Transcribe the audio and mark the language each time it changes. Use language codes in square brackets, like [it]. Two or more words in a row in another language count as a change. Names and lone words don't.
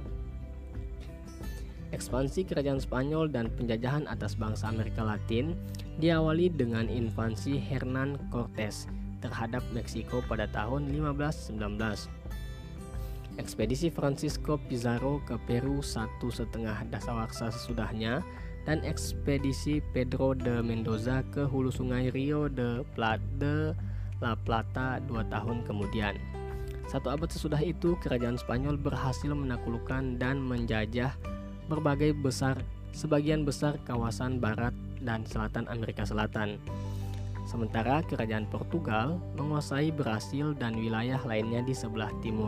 [id] Ekspansi kerajaan Spanyol dan penjajahan atas bangsa Amerika Latin diawali dengan invasi Hernan Cortes terhadap Meksiko pada tahun 1519. Ekspedisi Francisco Pizarro ke Peru 1,5 dasawarsa sesudahnya, dan ekspedisi Pedro de Mendoza ke hulu sungai Rio de la Plata 2 tahun kemudian. 1 abad sesudah itu, kerajaan Spanyol berhasil menaklukkan dan menjajah sebagian besar kawasan barat dan selatan Amerika Selatan. Sementara kerajaan Portugal menguasai Brasil dan wilayah lainnya di sebelah timur.